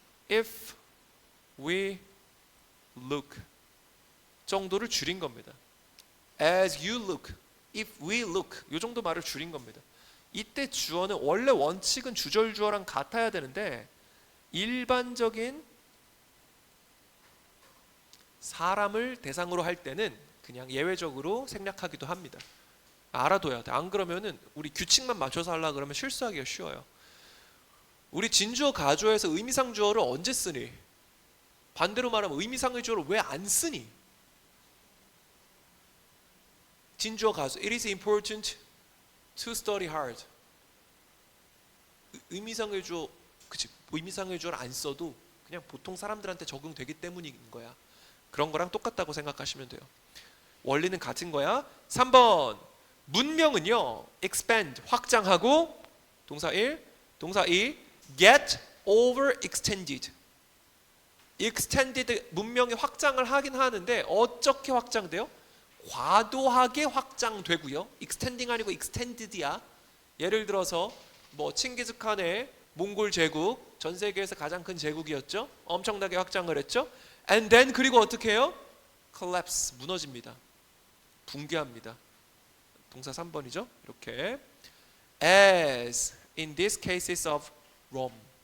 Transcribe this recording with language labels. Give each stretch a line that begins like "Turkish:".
Korean: If we look 정도를 줄인 겁니다.
English: As you look, if we look
Korean: 이 정도 말을 줄인 겁니다. 이때 주어는 원래 원칙은 주절 주어랑 같아야 되는데 일반적인 사람을 대상으로 할 때는 그냥 예외적으로 생략하기도 합니다. 알아둬야 돼. 안 그러면은 우리 규칙만 맞춰서 하려고 그러면 실수하기가 쉬워요. 우리 진주어 가주어에서 의미상 주어를 언제 쓰니? 반대로 말하면 의미상의 주어를 왜 안 쓰니? 진주어 가주
English: It is important to study hard.
Korean: 의미상의 주어 그치? 의미상의 주어를 안 써도 그냥 보통 사람들한테 적용되기 때문인 거야. 그런 거랑 똑같다고 생각하시면 돼요. 원리는 같은 거야. 3번 문명은요 expand 확장하고 동사 1, 동사 2
English: get overextended.
Korean: extended 문명이 확장을 하긴 하는데 어떻게 확장돼요? 과도하게 확장되고요. extending 아니고 extended야. 예를 들어서 뭐 칭기즈칸의 몽골 제국 전 세계에서 가장 큰 제국이었죠. 엄청나게 확장을 했죠.
English: And then
Korean: 그리고 어떻게 해요? collapse 무너집니다. 붕괴합니다. 동사 3번이죠. 이렇게
English: as in these cases of Rome.